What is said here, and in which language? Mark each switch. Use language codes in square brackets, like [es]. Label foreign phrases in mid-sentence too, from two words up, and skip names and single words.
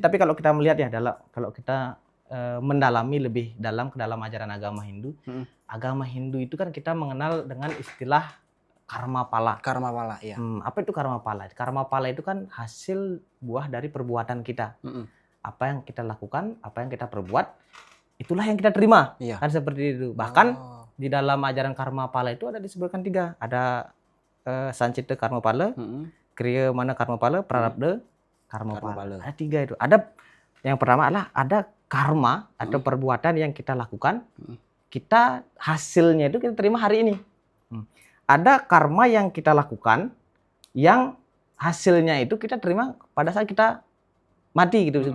[id] Tapi kalau kita melihat ya, kalau kita mendalami lebih dalam ke dalam ajaran agama Hindu, agama Hindu itu kan kita mengenal dengan istilah karma pala. Karma pala, ya. Apa itu karma pala? Karma pala itu kan hasil buah dari perbuatan kita. Apa yang kita lakukan, apa yang kita perbuat, itulah yang kita terima. Iya. Kan seperti itu. Bahkan di dalam ajaran karma pala itu ada disebutkan 3. Ada sancita karma pala, kriya mana karma pala, prarabdha karma pala. Ada 3 itu. Ada yang pertama adalah ada karma atau perbuatan yang kita lakukan, kita hasilnya itu kita terima hari ini. Ada karma yang kita lakukan, yang hasilnya itu kita terima pada saat kita mati gitu.